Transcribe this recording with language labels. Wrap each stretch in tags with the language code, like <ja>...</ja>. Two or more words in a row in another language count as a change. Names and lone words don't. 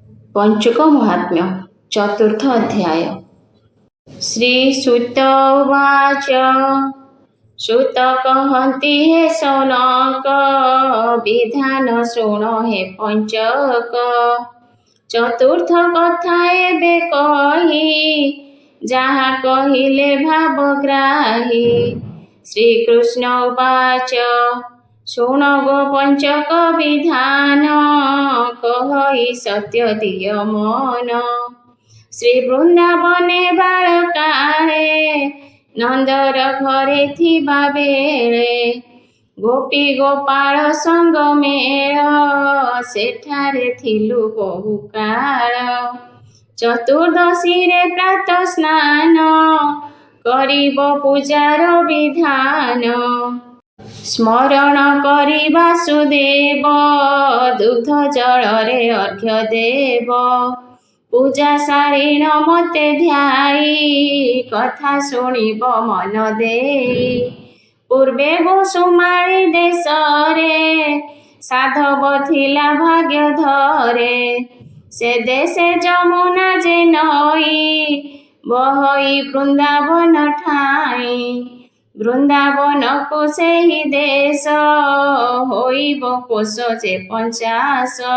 <or>ପଂଚୁକ ମହାତ୍ମ୍ୟ ଚତୁର୍ଥ ଅଧ୍ୟାୟ। ଶ୍ରୀସୁତ ଉବାଚ ସୁତ କହନ୍ତି ହେ ଶୌନକ ବିଧାନ ଶୁଣ ହେ ପଂଚକ ଚତୁର୍ଥ କଥା ଏବେ କହୀ ଜହାଁ କହିଲେ ଭାବଗ୍ରାହୀ। ଶ୍ରୀକୃଷ୍ଣ ଉବାଚ ଶୁଣ ଗୋ ପଂଚକ ବିଧାନ କହି ସତ୍ୟ ଦିଅ ମନ। ଶ୍ରୀ ବୃନ୍ଦାବନେ ବାଳକାଳେ ନନ୍ଦର ଘରେ ଥିବା ବେଳେ ଗୋପୀ ଗୋପାଳ ସଙ୍ଗ ମେଳ ସେଠାରେ ଥିଲୁ ବହୁ କାଳ। ଚତୁର୍ଦ୍ଦଶୀ ରେ ପ୍ରାତଃ ସ୍ନାନ କରିବ ପୂଜାର ବିଧାନ ସ୍ମରଣ କରି ବାସୁଦେବ ଦୁଗ୍ଧ ଜଳ ରେ ଅର୍ଘ୍ୟ ଦେବ। ପୂଜା ସାରିଣ ମତେ ଧ୍ୟାଇ କଥା ଶୁଣିବ ମନ ଦେଇ। ପୂର୍ବେ ଗୋସୁମାଳୀ ଦେଶ ରେ ସାଧବ ଥିଲା ଭାଗ୍ୟ ଧରେ ସେ ଦେଶେ ଯମୁନା ଯେ ନଈ ବହଇ ବୃନ୍ଦାବନ ଠାଇ। ବୃନ୍ଦାବନ କୁ ସେହି ଦେଶ ହୋଇବ କୋଶ ଯେ 50।</or>